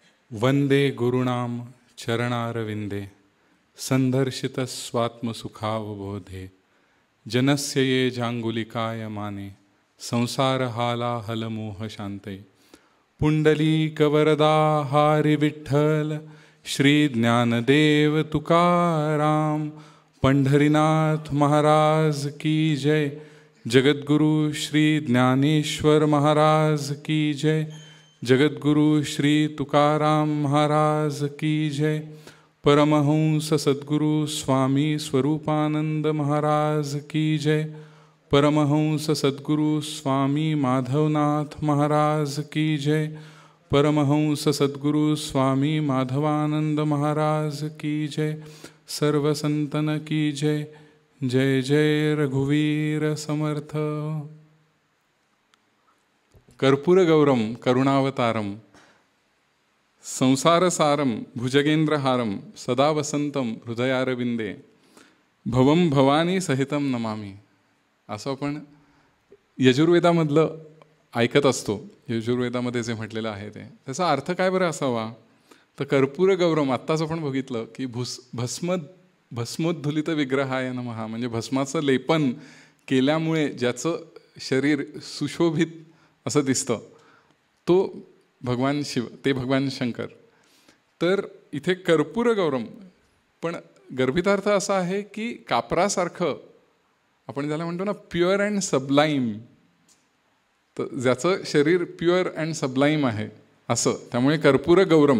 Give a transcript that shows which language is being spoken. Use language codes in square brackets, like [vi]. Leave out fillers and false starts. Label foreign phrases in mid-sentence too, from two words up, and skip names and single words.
[sa] वंदे गुरुणाम चरणारविंदे संदर्शितस्वात्मसुखावबोधे जनस्य ये जांगुलिकाय माने संसारहालाहलमोह शांते पुंडलीकवरदा हरी विठ्ठल श्री ज्ञानदेव तुकाराम पंढरीनाथ [hi] महाराज की जय। जगद्गुरु श्री ज्ञानेश्वर महाराज की जय। जगद्गुरु श्री तुकाराम महाराज की जय। परमहंस सद्गुरु स्वामी स्वरूपानंद महाराज की जय। परमहंस सद्गुरु स्वामी माधवनाथ महाराज की जय। परमहंस सद्गुरु स्वामी माधवानंद महाराज की जय। [mr] सर्व संतन की जय। जय जय रघुवीर समर्थ। [sa] कर्पूरगौरम करुणावतारम संसारसारम भुजगेंद्रहारम सदा वसंतम हृदयारविंदे भवम भवानी सहितम नमामि। [mr] असं आपण यजुर्वेदामधलं ऐकत असतो। यजुर्वेदामध्ये जे म्हटलेलं आहे त्याचा अर्थ काय बरं असावा तर कर्पूरगौरम आत्ताच आपण बघितलं की [sa] भस्मोद्धुलित विग्रहाय नमः, [mr] म्हणजे भस्माचं लेपन केल्यामुळे ज्याचं शरीर सुशोभित असं दिसतं तो भगवान शिव, ते भगवान शंकर। तर इथे कर्पूरगौरम पण गर्भितार्थ असा आहे की कापरासारखं आपण ज्याला म्हणतो ना [en] pure and sublime, [mr] तर ज्याचं शरीर [en] pure and sublime [mr] आहे असं, त्यामुळे कर्पूरगौरम।